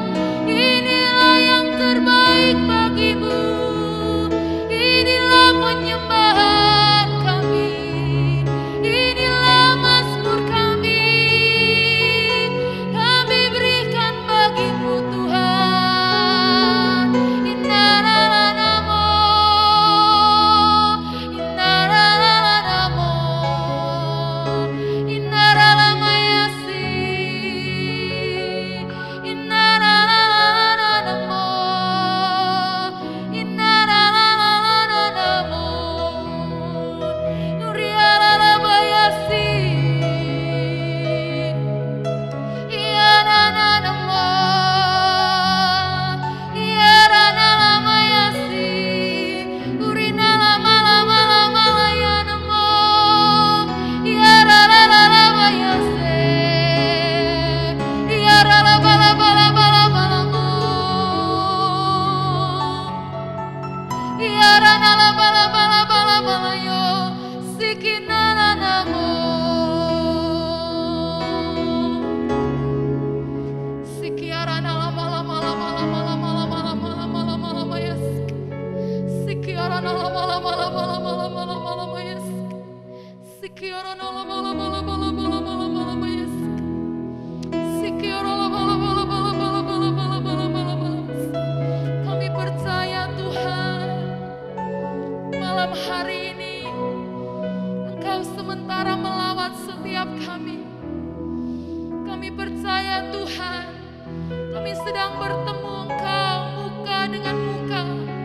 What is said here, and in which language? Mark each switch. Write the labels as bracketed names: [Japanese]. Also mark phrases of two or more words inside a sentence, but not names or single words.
[Indonesian] Inilah yang terbaik bagi-Mu, inilah penyembahan kami, inilah mazmur kami. Kami berikan bagi-Mu Tuhan. Inna-ra-ra-ra-mo, inna-ra-ra-ra-ra-mo, inna-ra-ra-ma-yasi, inna-ra-ra-ra-ra-mo, inna-ra-ra-ra-ra-mo, nuri-ra-ra-ra-bayasi, iya-ra-ra-ra-mo, iya-ra-ra-ra-mayasi, urinala-mala-mala-mala-ya-namo, iya-ra-ra-ra-ra-bayasi, iya-ra-ra-bala-bala-bala-bala-mo, iya-ra-ra-bala-bala-bala-bala-yo, sikinana-namo, sikiarana-la-mala-mala-mala-mala-mala-mala-mala-mala-mala-mala-mayasi, sikiarana-la-mala-mala-mala-mala-mala-mayasi, sikiarana-la-mala-mala-mala-mala-mala-mayasi, sikiarana-la-mala-mala-mala-mala-mala-mala-mayasi. Kami percaya Tuhan, malam hari ini Engkau sementara melawat setiap kami. Kami percaya Tuhan, kami sedang bertemu Engkau muka dengan muka.